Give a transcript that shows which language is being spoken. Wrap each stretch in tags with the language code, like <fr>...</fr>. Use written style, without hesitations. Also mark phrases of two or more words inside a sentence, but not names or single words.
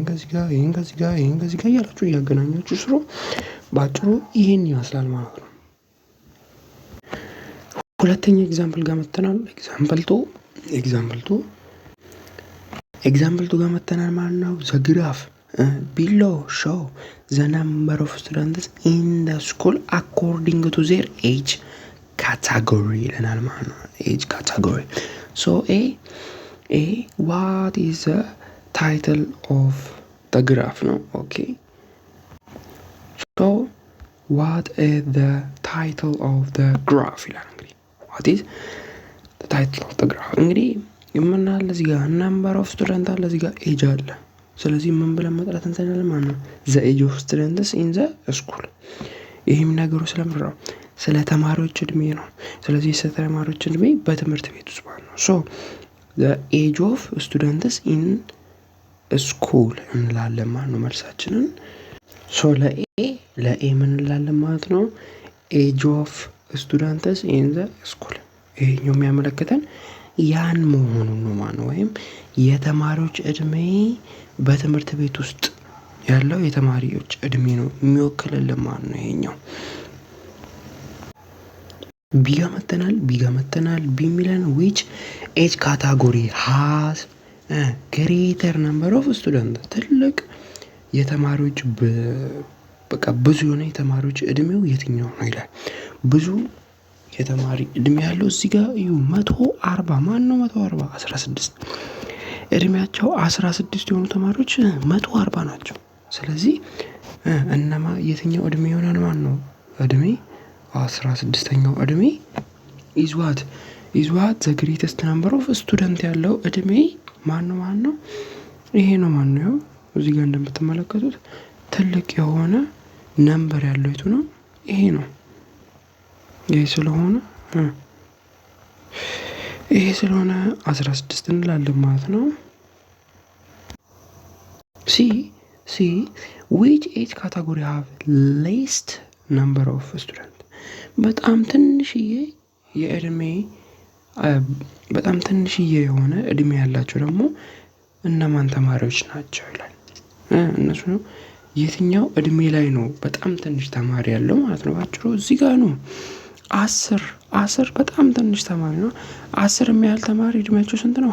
<am>እያላችሁ እያገናኛችሁ ስሩ። ባጭሩ ይሄን ይመስላል ማለት ነው። ሁለተኛ ኤግዛምፕል ጋር መተናል። ኤግዛምፕል 2 ጋር መተናል ማለት ነው።</am> <en>the graph below show the number of students in the school according to their age category</en> <am>ይለናል ማለት ነው።</am> <en>age category. So what is the title of the graph ነው? Okay. So what is the title of the graph</en> <am>ይላል። እንግዲህ</am> <en>what is the title of the graph?</en> <am>እንግዲህ የምናለ እዚህ ጋር</am> <en>number of students</en> <am>አለ፣ እዚህ ጋር age አለ። ስለዚህ ምን ብለን መጥራት እንችላለን ማለት ነው?</am> <en>the age of students in the school።</en> <am>ይሄ የሚናገረው ስለምንድን ነው? ስለ ተማሪዎች እድሜ ነው። ስለዚህ ስለ ተማሪዎች እድሜ በትምህርት ቤት ውስጥ ማለት ነው።</am> <en>so the age of students in school</en> <am>እንላለን ማለት ነው መልሳችንን። so ለኤ ምን እንላለን ማለት ነው?</am> <en>age of students in the school።</en> <am>ይሄኛው የሚያመለክተን ያን መሆኑን ነው ማለት ነው። ወይም የተማሪዎች እድሜ በትምህርት ቤት ውስጥ ያለው የተማሪዎች እድሜ ነው የሚወክልልን ማለት ነው። ይሄኛው ቢጋ መተናል ቢሚለን</am> <en>which age category has greater number of students</en> <am>ትልቅ የተማሪዎች በቃ ብዙ የሆነ የተማሪዎች እድሜው የትኛው ነው ይላል። ብዙ የተማሪ እድሜ ያለው እዚህ ጋር እዩ 140 ማን ነው? 140 16 እድሜያቸው 16 የሆኑ ተማሪዎች 140 ናቸው። ስለዚህ እነማ የትኛው እድሜ ይሆናል ማለት ነው? እድሜ 16ኛው እድሜ</am> <en>is what the greatest number of student</en> <am>ያለው እድሜ ማን ነው? ይሄ ነው ማን ነው? እዚህ ጋር እንደምትመለከቱት ትልቅ የሆነ ነምበር ያለው የቱ ነው? ይሄ ነው። ይሄ ስለሆነ 16 እንላለን ማለት ነው። ሲ</am> <en>which age category have least number of student?</en> <am>በጣም ትንሽዬ የሆነ እድሜ ያላቸው ደግሞ እነማን ተማሪዎች ናቸው ይላል። እነሱ ነው የትኛው እድሜ ላይ ነው በጣም ትንሽ ተማሪ ያለው ማለት ነው። ባጭሩ እዚህ ጋር ነው 10 በጣም ትንሽ ተማሪ ነው። 10 የሚያህል ተማሪ እድሜያቸው ስንት ነው?</am>